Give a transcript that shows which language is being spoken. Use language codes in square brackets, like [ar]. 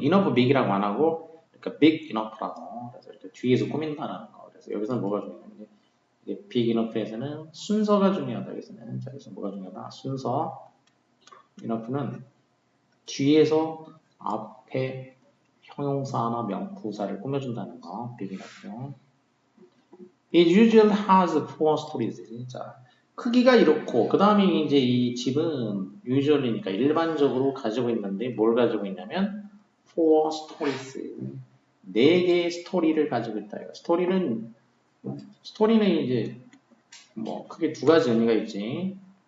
[ko] enough big이라고 안 하고 그러니까 big enough라고. 그래서 이렇게 뒤에서 꾸민다라는 거. 그래서 여기서는 뭐가 중요하냐면 이제 big enough에서는 순서가 중요하다. 여기서는 자, 여기서 뭐가 중요하다. 순서. enough는 뒤에서 앞에 형용사나 명부사를 꾸며준다는 거. [en] big enough. It usually has four stories. [ko] 자, 크기가 이렇고 그 다음에 이제 이 집은 usually니까 일반적으로 가지고 있는데 뭘 가지고 있냐면 [en] four stories. [ko] 4개의 스토리를 가지고 있다. 스토리는 이제 뭐 크게 두 가지 의미가 있지.